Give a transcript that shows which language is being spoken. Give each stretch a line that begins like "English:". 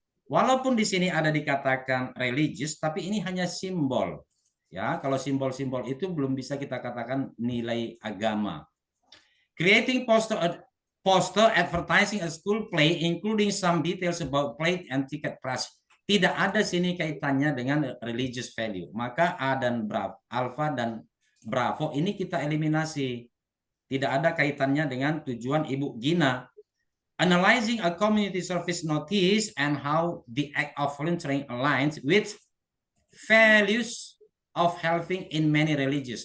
Indonesian: Walaupun di sini ada dikatakan religious, tapi ini hanya simbol. Ya, kalau simbol-simbol itu belum bisa kita katakan nilai agama.
English: Creating poster advertising a school play, including some details about play and ticket price.
Indonesian: Tidak ada sini kaitannya dengan religious value. Maka A dan Bravo, Alpha dan Bravo ini kita eliminasi. Tidak ada kaitannya dengan tujuan Ibu Gina.
English: Analyzing a community service notice and how the act of volunteering aligns with values of helping in many religions.